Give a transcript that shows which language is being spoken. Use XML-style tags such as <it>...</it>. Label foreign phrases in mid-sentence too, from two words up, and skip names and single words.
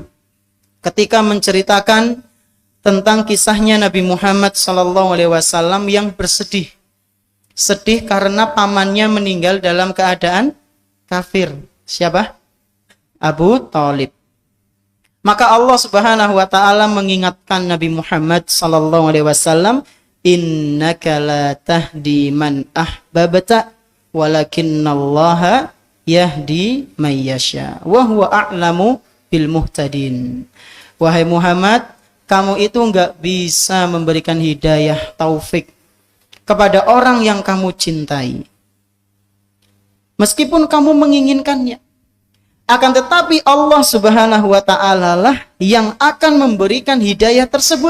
<id>Ketika menceritakan tentang kisahnya Nabi Muhammad SAW yang bersedih. Sedih karena pamannya meninggal dalam keadaan kafir. Siapa? Abu Thalib. Maka Allah</id> <ar>سبحانه وتعالى</ar> <id>mengingatkan Nabi Muhammad SAW,</id> <ar>إنك لا تهدي من أحببت ولكن الله يهدي من يشاء وهو أعلم بالمهتدين.</ar> <id>Wahai Muhammad, kamu itu enggak bisa memberikan hidayah taufik kepada orang yang kamu cintai. Meskipun kamu menginginkannya. Akan tetapi Allah</id> <ar>سبحانه وتعالى</ar> <id>lah yang akan memberikan hidayah tersebut.</id>